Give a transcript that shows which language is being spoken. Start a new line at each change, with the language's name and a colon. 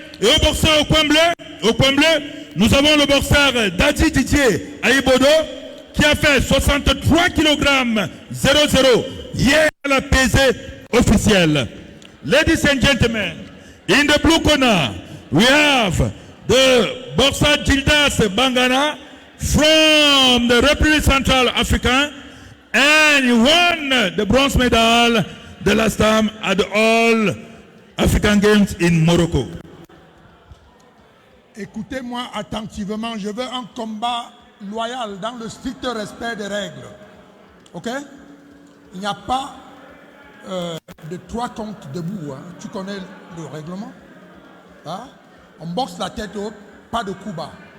French: Et au boxeur au coin bleu, nous avons le boxeur Dadji Didier Aïbodo qui a fait 63 kg 00 hier à la pesée officielle.
English: Ladies and gentlemen, in the blue corner, we have the boxer Gildas Bangana from the Republic Central Africa, and he won the bronze medal the last time at the All African Games in Morocco.
French: Écoutez-moi attentivement, je veux un combat loyal dans le strict respect des règles. Ok? Il n'y a pas de 3 comptes debout. Hein. Tu connais le règlement? Hein? On boxe la tête haute, pas de coup bas.